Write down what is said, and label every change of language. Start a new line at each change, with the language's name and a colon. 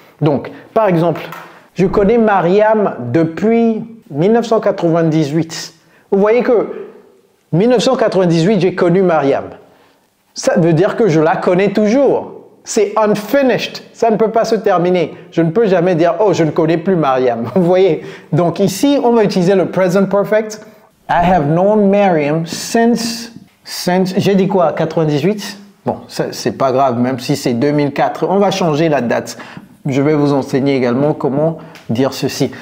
French: Donc, par exemple, je connais Mariam depuis 1998. Vous voyez que 1998, j'ai connu Mariam. Ça veut dire que je la connais toujours. C'est unfinished. Ça ne peut pas se terminer. Je ne peux jamais dire, oh, je ne connais plus Mariam. Vous voyez? Donc ici, on va utiliser le present perfect.
English: I have known Mariam since
French: j'ai dit quoi? 98? Bon, c'est pas grave, même si c'est 2004. On va changer la date. Je vais vous enseigner également comment dire ceci.